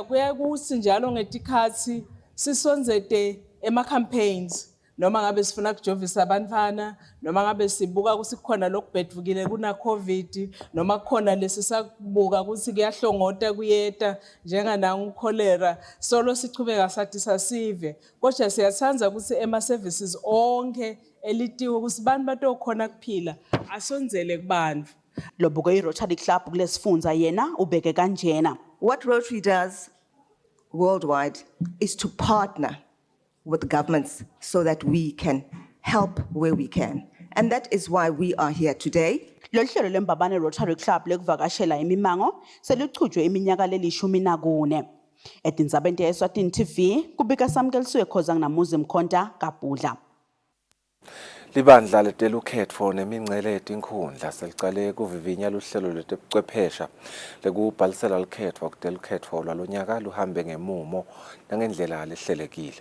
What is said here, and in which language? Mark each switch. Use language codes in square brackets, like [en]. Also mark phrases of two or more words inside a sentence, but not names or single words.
[ss] kuyakuthi njalo ngetikhathi sisonzete ema-campaigns noma ngabe sifuna kujovisa abantwana noma ngabe sibuka ukuthi kukhona lokubhedvukile kuna COVID noma kukhona lesisakubuka ukuthi kuyahlongota kuyeta njenganangu cholera solo sichubeka sathi sasive kodwa siyathanda ukuthi ema-services onke elitiko ukuthi bantu batokhona kuphila asonzele kubantu. Lobuko i-Rotary Club kulesifundza yena ubeke kanjena. [en] What Rotary does worldwide is to partner with governments so that we can help where we can. And that is why we are here today. [ss] Lohlelo lembabane Rotary Club lekuvakashela imimango seluchutshwe iminyaka leli-14. Etindzabeni Eswatini TV kubika samkeliswe khoza nginamuzi mkhonta kabhudla. Libandla letelukhetfo nemingcele yetinkhundla selicale kuvivinya luhlelo lwetebuchwephesha lekubhalisela lukhetfo kutelukhetfo lwalonyaka luhambe ngemumo nangendlela lehlelekile.